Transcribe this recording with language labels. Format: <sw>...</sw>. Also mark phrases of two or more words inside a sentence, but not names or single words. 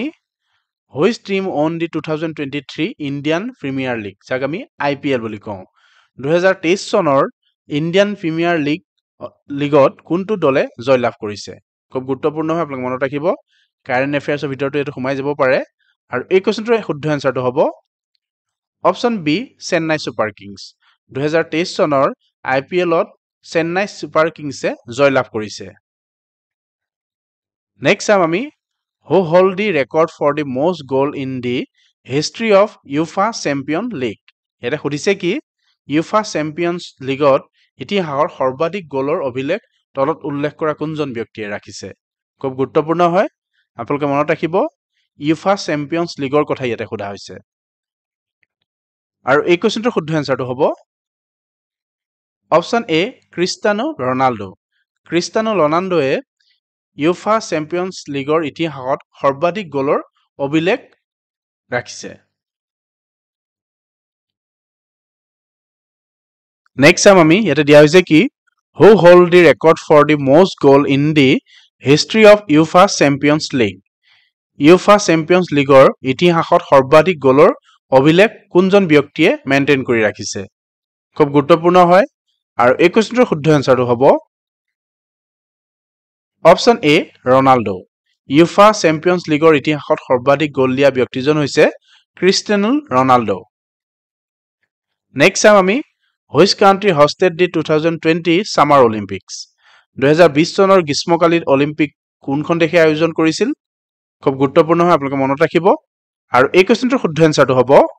<en>which team won the</en> <as>2023 ইণ্ডিয়ান প্ৰিমিয়াৰ লীগ যাক আমি IPL বুলি কওঁ 2023 চনৰ ইণ্ডিয়ান প্ৰিমিয়াৰ লীগত কোনটো দলে জয়লাভ কৰিছে খুব গুৰুত্বপূৰ্ণ হয় আপোনালোকে মনত ৰাখিব কাৰেণ্ট এফেয়াৰ্ছৰ ভিতৰতো এইটো সোমাই যাব পাৰে আৰু এই কোৱেশ্চনটোৰ শুদ্ধ এনসাৰটো হ'ব</as> <en>option B</en> <as>চেন্নাই ছুপাৰ কিংছ 2023 চনৰ IPLত চেন্নাই ছুপাৰ কিংছে জয়লাভ কৰিছে নেক্সট চাম আমি</as> <en>who hold the record for the most goal in the history of UEFA Champion League</en> <as>এটা সুধিছে কি UEFA Champions Leagueত ইতিহাসৰ সৰ্বাধিক গোলৰ অভিলেখ তলত উল্লেখ কৰা কোনজন ব্যক্তিয়ে ৰাখিছে খুব গুৰুত্বপূৰ্ণ হয় আপোনালোকে মনত ৰাখিব UEFA Champions Leagueৰ কথা ইয়াতে সোধা হৈছে আৰু এই কোৱেশ্চনটোৰ শুদ্ধ এনসাৰটো হ'ব</as> <en>option A</en> <as>ক্ৰিষ্টিয়ানো ৰনাল্ডোৱে UEFA চেম্পিয়নছ লীগৰ ইতিহাসত সৰ্বাধিক গোলৰ অভিলেখ ৰাখিছে নেক্সট চাম আমি ইয়াতে দিয়া হৈছে কি</as> <en>who hold the record for the most goal in the history of UEFA</en> <as>চেম্পিয়নছ লীগ UEFA চেম্পিয়নছ লীগৰ ইতিহাসত সৰ্বাধিক গোলৰ অভিলেখ কোনজন ব্যক্তিয়ে মেইনটেইন কৰি ৰাখিছে খুব গুৰুত্বপূৰ্ণ হয় আৰু এই কোৱেশ্চনটোৰ শুদ্ধ এনসাৰটো হ'ব</as> <en>option A</en> <as>ৰনাল্ডো UEFA চেম্পিয়নছ লীগৰ ইতিহাসত সৰ্বাধিক গোল দিয়া ব্যক্তিজন হৈছে ক্ৰিষ্টিয়ানো ৰনাল্ডো নেক্সট চাম আমি</as> <en>which country hosted the 2020 Summer Olympics</en> <as>2020 চনৰ গ্ৰীষ্মকালীন অলিম্পিক কোনখন দেশে আয়োজন কৰিছিল খুব গুৰুত্বপূৰ্ণ হয় আপোনালোকে মনত ৰাখিব আৰু এই কোৱেশ্চনটোৰ শুদ্ধ এনসাৰটো হ'ব</as>